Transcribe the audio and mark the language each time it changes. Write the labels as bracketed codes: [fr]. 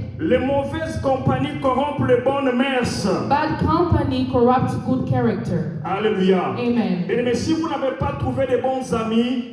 [fr] Les mauvaises compagnies corrompent les bonnes mœurs. [en] Bad company corrupts good character. Alléluia. Amen. [fr] Mais si vous n'avez pas trouvé de bons amis,